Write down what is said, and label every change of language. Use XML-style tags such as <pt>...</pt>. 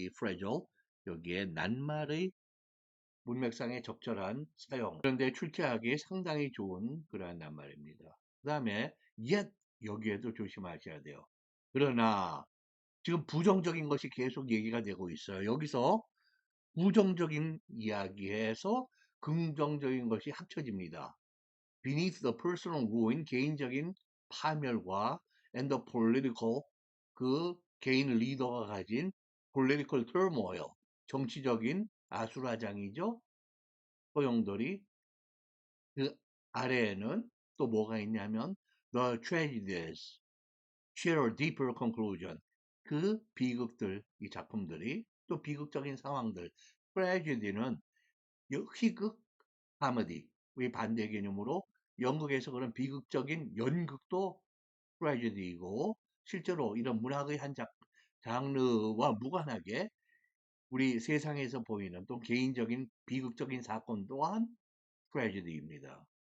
<ko>이 fragile, 여기에 낱말의 문맥상에 적절한 사용, 그런데 출제하기 상당히 좋은 그러한 낱말입니다. 그 다음에 yet, 여기에도 조심하셔야 돼요. 그러나 지금 부정적인 것이 계속 얘기가 되고 있어요. 여기서 부정적인 이야기에서 긍정적인 것이 합쳐집니다.</ko> <en>Beneath the personal ruin,</en> <ko>개인적인 파멸과</ko> <en>and the political,</en> <ko>그 개인 리더가 가진</ko> <en>political turmoil,</en> <ko>정치적인 아수라장이죠. 소용돌이. 그 아래에는 또 뭐가 있냐면</ko> <en>the tragedies, share a deeper conclusion.</en> <ko>그 비극들, 이 작품들이 또 비극적인 상황들. 트래지디는 희극, 카메디의 반대 개념으로 영국에서 그런 비극적인 연극도 트래지디이고 실제로 이런 문학의 한 장르와 무관하게 우리 세상에서 보이는 또 개인적인 비극적인 사건 또한 트래지디입니다.</ko>